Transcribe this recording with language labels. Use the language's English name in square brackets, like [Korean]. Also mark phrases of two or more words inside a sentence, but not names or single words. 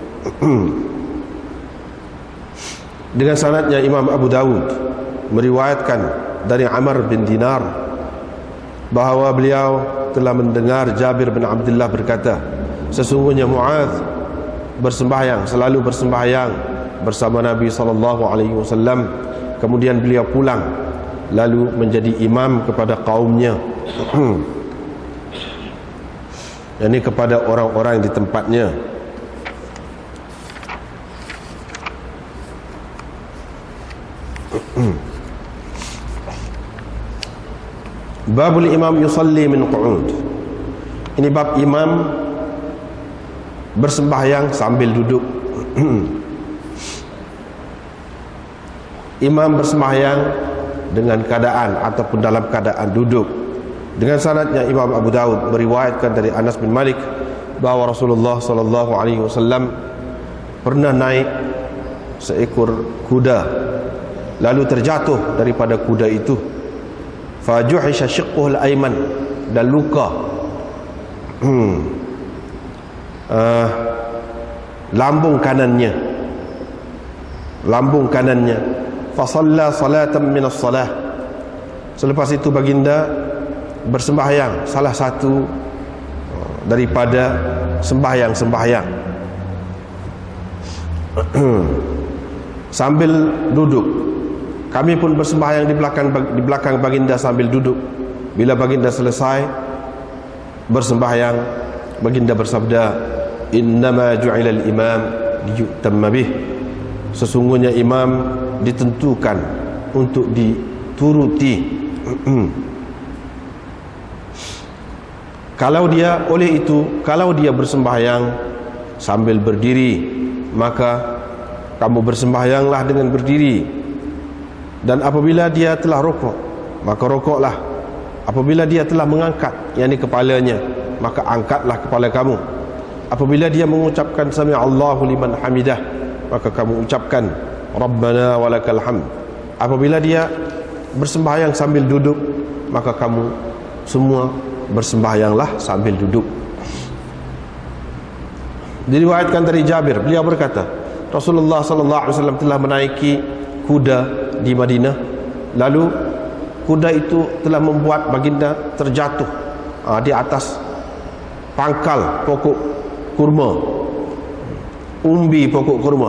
[Malay] Dengan sanadnya Imam Abu Dawud meriwayatkan dari Amr bin Dinar bahawa beliau telah mendengar Jabir bin Abdullah berkata, sesungguhnya Mu'adz bersembahyang, selalu bersembahyang bersama Nabi [Arabic] صلى الله عليه وسلم, [Malay] kemudian beliau pulang lalu menjadi imam kepada kaumnya. Ini kepada orang-orang di tempatnya. [Arabic] باب الإمام يصلي من قعود. [Malay] Ini bab imam bersembahyang sambil duduk. Imam bersembahyang dengan keadaan ataupun dalam keadaan duduk. Dengan sanadnya Imam Abu Dawud meriwayatkan dari Anas bin Malik bahawa Rasulullah [Arabic] صلى الله عليه وسلم [Malay] pernah naik seekor kuda lalu terjatuh daripada kuda itu, [Arabic] فجحش شقه الأيمن, [Malay] dan luka lambung kanannya, [Arabic] فصلى صلاة من الصلاة. [Malay] Selepas itu baginda bersembahyang salah satu daripada sembahyang sambil duduk. Kami pun bersembahyang di belakang baginda sambil duduk. Bila baginda selesai bersembahyang, baginda bersabda, [Arabic] إنما جعل الإمام ليؤتم به. [Malay] Sesungguhnya imam ditentukan untuk dituruti. Kalau dia bersembahyang sambil berdiri, maka kamu bersembahyanglah dengan berdiri. Dan apabila dia telah rukuk, maka rukuklah. Apabila dia telah mengangkat, yakni kepalanya, maka angkatlah kepala kamu. Apabila dia mengucapkan [Arabic] سمع الله لمن حمده, [Malay] maka kamu ucapkan [Arabic] ربنا ولك الحمد. [Malay] Apabila dia bersembahyang sambil duduk, maka kamu semua bersembahyanglah sambil duduk. Diriwayatkan dari Jabir, beliau berkata, Rasulullah [Arabic] صلى الله عليه وسلم [Malay] telah menaiki kuda di Madinah, lalu kuda itu telah membuat baginda terjatuh di atas pangkal pokok kurma, umbi pokok kurma.